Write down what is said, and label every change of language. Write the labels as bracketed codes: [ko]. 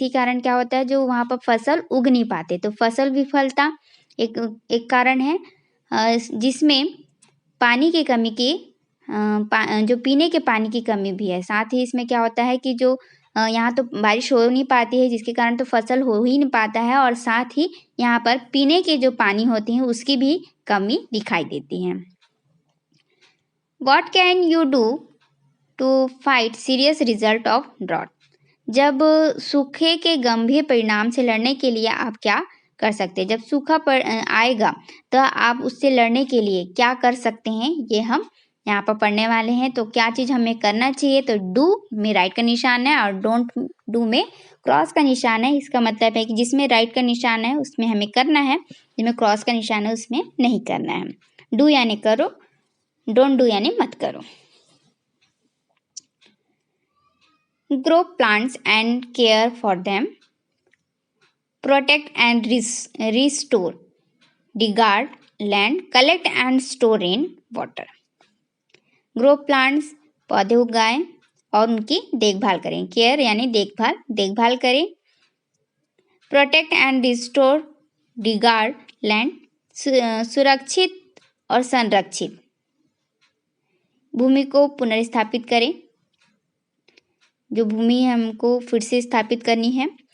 [hi] इसी कारण क्या होता है, जो वहाँ पर फसल उग नहीं पाते, तो फसल विफलता एक कारण है जिसमें पानी की कमी की जो पीने के पानी की कमी भी है। साथ ही इसमें क्या होता है कि जो यहाँ तो बारिश हो नहीं पाती है जिसके कारण तो फसल हो ही नहीं पाता है, और साथ ही यहाँ पर पीने के जो पानी होती हैं उसकी भी कमी दिखाई देती है। [en] What can you do to fight serious result of drought? [hi] जब सूखे के गंभीर परिणाम से लड़ने के लिए आप क्या कर सकते हैं, जब सूखा आएगा तो आप उससे लड़ने के लिए क्या कर सकते हैं, ये हम यहाँ पर पढ़ने वाले हैं। तो क्या चीज़ हमें करना चाहिए, तो डू में राइट का निशान है और डोंट डू में क्रॉस का निशान है। इसका मतलब है कि जिसमें राइट का निशान है उसमें हमें करना है, जिसमें क्रॉस का निशान है उसमें नहीं करना है। डू यानी करो, डोंट डू यानी मत करो। [en] Grow plants and care for them. Protect and restore. Regard land. Collect and store rain water. Grow plants, [hi] पौधे उगाएं और उनकी देखभाल करें। केयर यानी देखभाल करें। Protect and restore, regard land, सुरक्षित और संरक्षित भूमि को पुनर्स्थापित करें, जो भूमि है हमको फिर से स्थापित करनी है।